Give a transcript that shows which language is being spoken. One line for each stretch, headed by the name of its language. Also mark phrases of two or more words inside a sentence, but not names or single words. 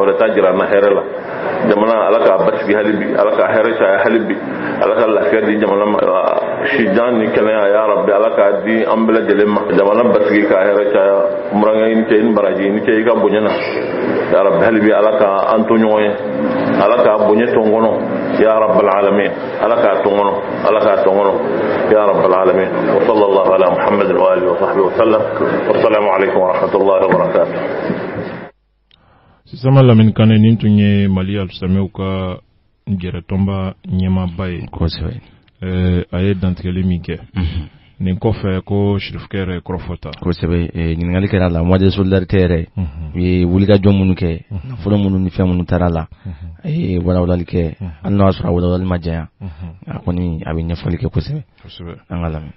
Bambara: wɛrɛ ta jira an na hɛrɛ la jamana ala k'a basigi hali bi ala k'a hɛrɛ caya hali bi ala ka lafiya di jamana ma sijan ni kɛnɛya yarabi ala k'a di an bɛɛ lajɛlen ma jamana basigi k'a hɛrɛ caya murankɛ i ni cɛ i ni baraji i ni cɛ i ka bonya na yarabi hali bi ala ka an to ɲɔgɔn ye ala k'a bonya to n kɔnɔ
Arabic: يا رب العالمين
Bambara: ala k'a to n kɔnɔ ala k'a to n kɔnɔ
Arabic: يا رب العالمين وصلى الله على محمد وعلى آله وصحبه وسلم والسلام عليكم ورحمة الله وبركاته.
Bambara: Sisama Lamine Kane nin tun ye Mali alusilamɛw ka gɛrɛtɔnba ɲɛmaaba ye kosɛbɛ a ye dantigɛli min kɛ nin kɔfɛ ko Chérifukɛ yɛrɛ kɔrɔfɔta kosɛbɛ ɲininkali kɛra
French: la mois de solidarité
Bambara: yɛrɛ u ye wulikajɔ minnu kɛ nafolo minnu ni fɛn minnu taara la a ye walawalali kɛ hali n'a y'a sɔrɔ a walawalali ma janya a kɔni a bɛ ɲɛfɔli kɛ kosɛbɛ an ka lamɛn.